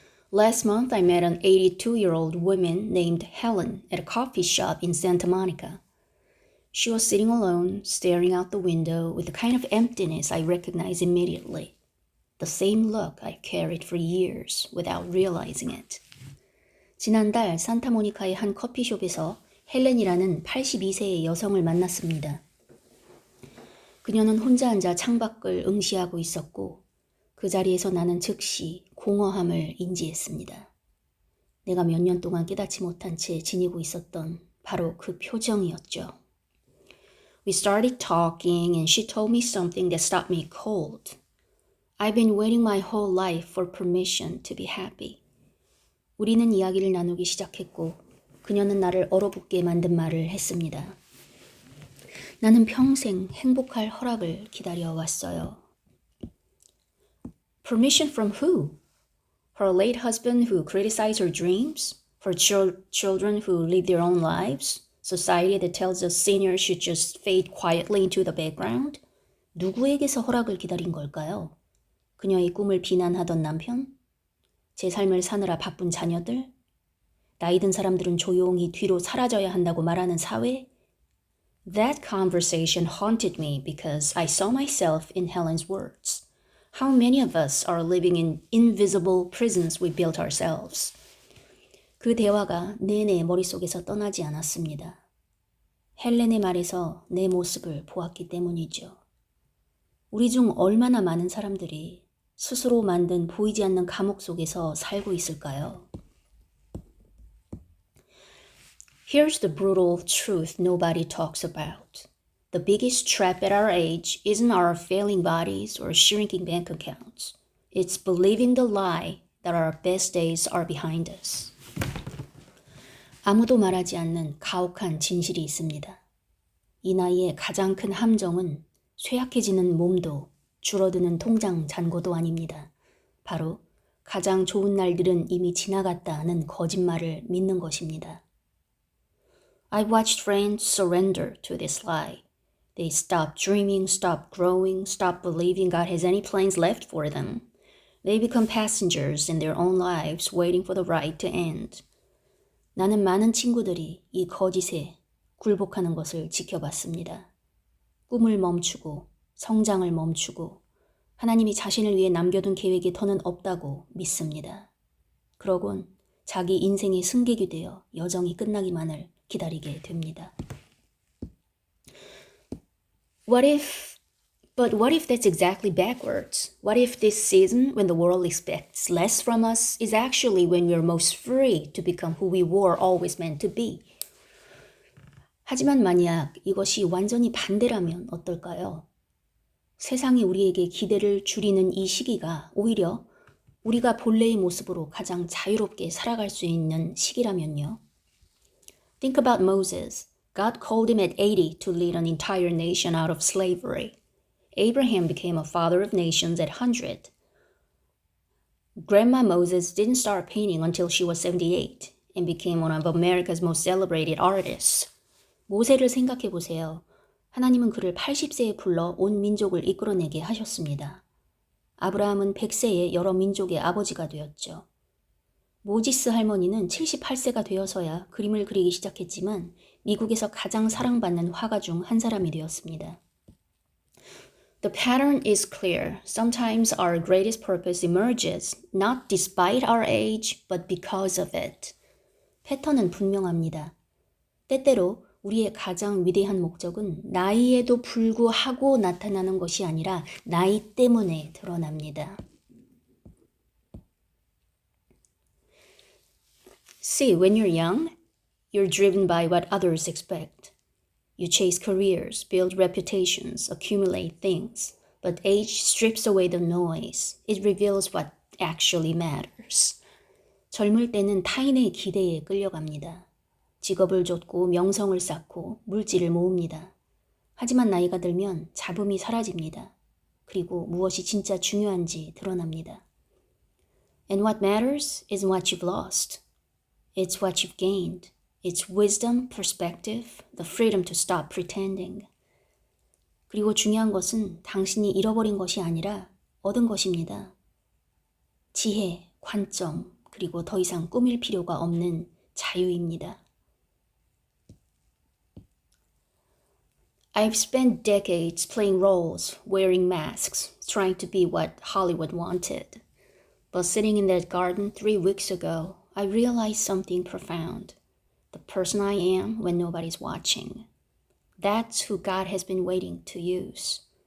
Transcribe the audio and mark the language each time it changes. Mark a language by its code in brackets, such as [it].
[en] Last month, I met an 82-year-old woman named Helen at a coffee shop in Santa Monica. She was sitting alone, staring out the window with a kind of emptiness I recognized immediately. The same look I carried for years without realizing it. [ko] 지난달 산타모니카의 한 커피숍에서 헬렌이라는 82세의 여성을 만났습니다. 그녀는 혼자 앉아 창밖을 응시하고 있었고 그 자리에서 나는 즉시 공허함을 인지했습니다. 내가 몇 년 동안 깨닫지 못한 채 지니고 있었던 바로 그 표정이었죠. [en] We started talking and she told me something that stopped me cold. I've been waiting my whole life for permission to be happy. [ko] 우리는 이야기를 나누기 시작했고 그녀는 나를 얼어붙게 만든 말을 했습니다. 나는 평생 행복할 허락을 기다려왔어요. [en] Permission from who? Her late husband who criticized her dreams? Her children who live their own lives? Society that tells us seniors should just fade quietly into the background? [ko] 누구에게서 허락을 기다린 걸까요? 그녀의 꿈을 비난하던 남편? 제 삶을 사느라 바쁜 자녀들? 나이 든 사람들은 조용히 뒤로 사라져야 한다고 말하는 사회? [en] That conversation haunted me because I saw myself in Helen's words. How many of us are living in invisible prisons we built ourselves? [ko] 그 대화가 내내 머릿속에서 떠나지 않았습니다. 헬렌의 말에서 내 모습을 보았기 때문이죠. 우리 중 얼마나 많은 사람들이 스스로 만든 보이지 않는 감옥 속에서 살고 있을까요? [en] Here's the brutal truth nobody talks about. The biggest trap at our age isn't our failing bodies or shrinking bank accounts. It's believing the lie that our best days are behind us. [ko] 아무도 말하지 않는 가혹한 진실이 있습니다. 이 나이에 가장 큰 함정은 쇠약해지는 몸도 줄어드는 통장 잔고도 아닙니다. 바로 가장 좋은 날들은 이미 지나갔다는 거짓말을 믿는 것입니다. [en] I watched friends surrender to this lie. They stop dreaming, stop growing, stop believing God has any plans left for them. They become passengers in their own lives waiting for the ride to end. [ko] 나는 많은 친구들이 이 거짓에 굴복하는 것을 지켜봤습니다. 꿈을 멈추고 성장을 멈추고 하나님이 자신을 위해 남겨둔 계획에 더는 없다고 믿습니다. 그러곤 자기 인생의 승객이 되어 여정이 끝나기만을 기다리게 됩니다. [en] But what if that's exactly backwards? What if this season, when the world expects less from us, is actually when we're most free to become who we were always meant to be? [ko] 하지만 만약 이것이 완전히 반대라면 어떨까요? 세상이 우리에게 기대를 줄이는 이 시기가 오히려 우리가 본래의 모습으로 가장 자유롭게 살아갈 수 있는 시기라면요. [en] Think about Moses. God called him at 80 to lead an entire nation out of slavery. Abraham became a father of nations at 100. Grandma Moses didn't start painting until she was 78 and became one of America's most celebrated artists. [ko] 모세를 생각해 보세요. 하나님은 그를 80세에 불러 온 민족을 이끌어내게 하셨습니다. 아브라함은 100세에 여러 민족의 아버지가 되었죠. 모지스 할머니는 78세가 되어서야 그림을 그리기 시작했지만 미국에서 가장 사랑받는 화가 중 한 사람이 되었습니다. [en] The pattern is clear. Sometimes our greatest purpose emerges not despite our age, but because of it. [ko] 패턴은 분명합니다. 때때로 우리의 가장 위대한 목적은 나이에도 불구하고 나타나는 것이 아니라 나이 때문에 드러납니다. [en] See, when you're young, you're driven by what others expect. You chase careers, build reputations, accumulate things. But age strips away the noise. It reveals what actually matters. [ko] 젊을 때는 타인의 기대에 끌려갑니다. 직업을 좇고 명성을 쌓고 물질을 모읍니다. 하지만 나이가 들면 잡음이 사라집니다. 그리고 무엇이 진짜 중요한지 드러납니다. [en] And what matters is what you've lost. It's what you've gained. It's wisdom, perspective, the freedom to stop pretending. [ko] 그리고 중요한 것은 당신이 잃어버린 것이 아니라 얻은 것입니다. 지혜, 관점, 그리고 더 이상 꾸밀 필요가 없는 자유입니다. [en] I've spent decades playing roles, wearing masks, trying to be what Hollywood wanted. But sitting in that garden 3 weeks ago, I realized something profound. The person I am when nobody's watching. That's who God has been waiting to use.